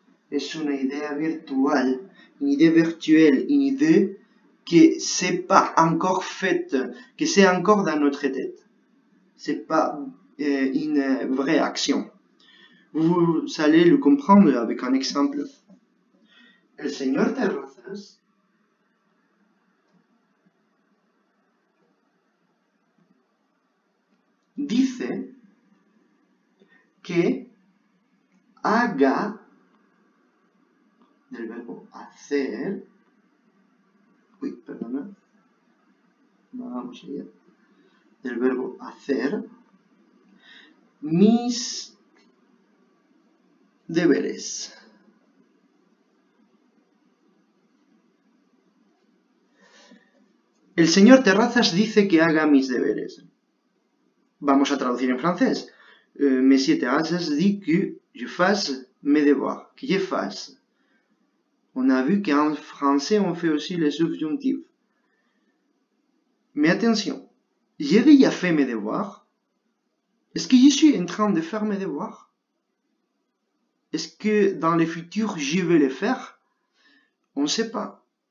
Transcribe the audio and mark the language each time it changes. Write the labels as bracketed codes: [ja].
[es] Es una idea virtual, [fr] une idée virtuelle, une idée que c'est pas encore faite, que c'est encore dans notre tête. C'est pas une vraie action. Vous allez le comprendre avec un exemple. [es] El señor Terrazas dice que haga del verbo hacer, vamos allá, del verbo hacer mis deberes. El señor Terrazas dice que haga mis deberes. Vamos a traducir en francés. [fr] Monsieur Terrazas dit que je fasse mes devoirs, que je fasse. On a vu qu'en français, on fait aussi les subjonctifs. Mais attention, j'ai déjà fait mes devoirs. Est-ce que je suis en train de faire mes devoirs? Est-ce que dans le futur, je vais les faire? On ne sait pas.